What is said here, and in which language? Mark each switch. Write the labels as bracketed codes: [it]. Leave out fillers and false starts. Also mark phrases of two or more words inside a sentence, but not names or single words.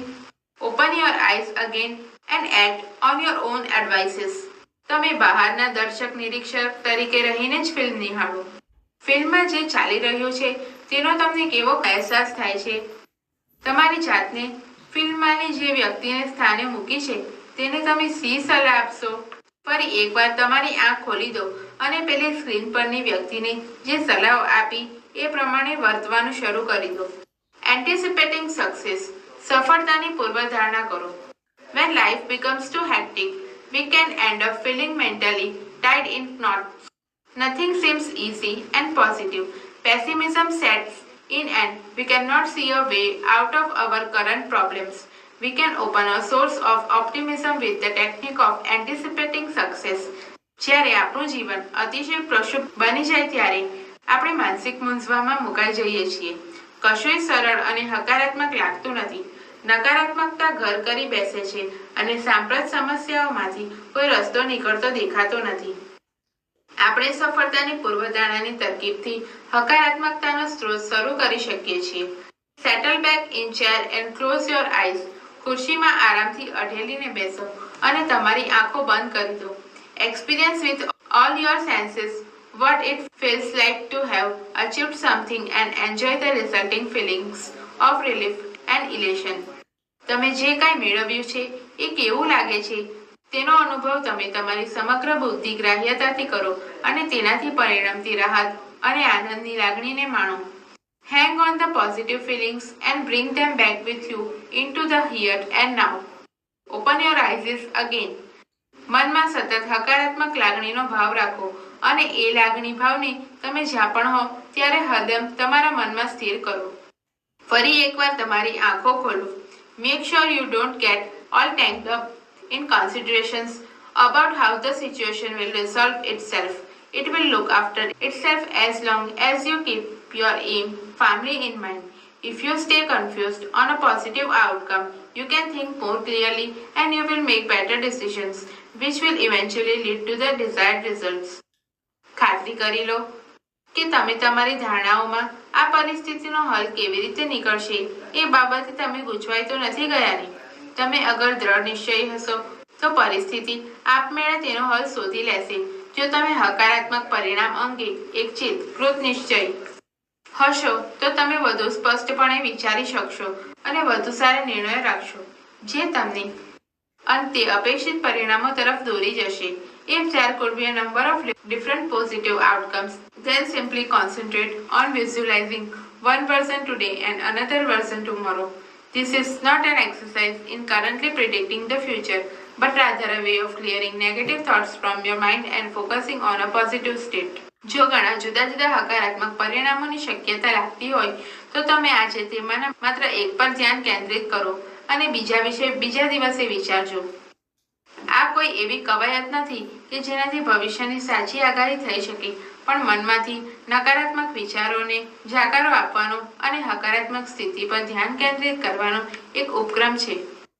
[en] Open your eyes again and act on your own advices. [gu] તમે બહારના દર્શક નિરીક્ષક તરીકે રહીને જ ફિલ્મ નિહાળો. ફિલ્મમાં જે ચાલી રહ્યું છે તેનો તમને કેવો અહેસાસ થાય છે? તમારી જાતને ફિલ્મમાંની જે વ્યક્તિને સ્થાને મૂકી છે તેને તમે શી સલાહ આપશો? ફરી એકવાર તમારી આંખ ખોલી દો અને પેલી સ્ક્રીન પરની વ્યક્તિને જે સલાહ આપી એ પ્રમાણે વર્તવાનું શરૂ કરી દો. [en] Anticipating success. [gu] સફળતાની પૂર્વધારણા કરો. [en] When life becomes too hectic, we can end up feeling mentally tied in knots. Nothing seems easy and positive. Pessimism sets in and we cannot see a way out of our current problems. We can open a source of optimism with the technique of anticipating success. [gu] જ્યારે આપણું જીવન અતિશય પ્રક્ષુબ્ધ બની જાય ત્યારે આપણે માનસિક મૂંઝવણમાં મુકાઈ જઈએ છીએ. કશુંય સરળ અને હકારાત્મક લાગતું નથી. નકારાત્મકતા ઘર કરી બેસે છે અને સાંપ્રત સમસ્યાઓમાંથી કોઈ રસ્તો નીકળતો દેખાતો નથી. આપણે સફળતાની પૂર્વધારણાની તરકીબથી હકારાત્મકતાનો સ્ત્રોત શરૂ કરી શકીએ છીએ. [en] settle back in chair and close your eyes. [gu] ખુરશીમાં આરામથી અઢેલીને બેસો અને તમારી આંખો બંધ કરી દો. [en] Experience with all your senses what it feels like to have achieved something and enjoy the resulting feelings of relief and elation. [gu] તમે જે કાંઈ મેળવ્યું છે એ કેવું લાગે છે તેનો અનુભવ તમે તમારી સમગ્ર બુદ્ધિ ગ્રાહ્યતાથી કરો અને તેનાથી પરિણમતી રાહત અને આનંદની લાગણીને માણો. [en] Hang on the positive feelings and bring them back with you into the here and now. Open your eyes again. [gu] મનમાં સતત હકારાત્મક લાગણીનો ભાવ રાખો અને એ લાગણી ભાવને તમે જ્યાં પણ હો ત્યારે હરદમ તમારા મનમાં સ્થિર કરો. ફરી એકવાર તમારી આંખો ખોલો. [en] Make sure you don't get all tangled up in considerations about how the situation will resolve itself. It will look after itself as long as you keep your aim firmly in mind. If you stay confused on a positive outcome, you can think more clearly and you will make better decisions, which will eventually lead to the desired results. [gu] ખાતરી કરી લો કે તમે તમારી ધારણાઓમાં આ પરિસ્થિતિનો હલ કેવી રીતે નીકળશે એ બાબતે તમે ગૂંચવાઈ તો નથી ગયા ને? તમે અગર દ્રઢ નિશ્ચયી હશો તો પરિસ્થિતિ આપમેળે તેનો હલ શોધી લેશે. જો તમે હકારાત્મક પરિણામ અંગે એક ચિત્ત કૃત નિશ્ચય હશો તો તમે વધુ સ્પષ્ટપણે વિચારી શકશો અને વધુ સારા નિર્ણયો રાખશો જે તમને અંતે અપેક્ષિત પરિણામો તરફ દોરી જશે. [en] If there could be a number of different positive outcomes, then simply concentrate on visualizing one version today and another version tomorrow. This is not an exercise in currently predicting the future, but rather a way of clearing negative thoughts from your mind and focusing on a positive state. [gu] જો ઘણા જુદા જુદા હકારાત્મક પરિણામોની શક્યતા લાગતી હોય તો તમે આજે તેમાંના માત્ર એક પર ધ્યાન કેન્દ્રિત કરો અને બીજા વિશે બીજા દિવસે વિચારજો. આ કોઈ એવી કવાયત નથી કે જેનાથી ભવિષ્યની સાચી આગાહી થઈ શકે, પણ મનમાંથી નકારાત્મક વિચારોને જાકારો આપવાનો અને હકારાત્મક સ્થિતિ પર ધ્યાન કેન્દ્રિત કરવાનો એક ઉપક્રમ છે.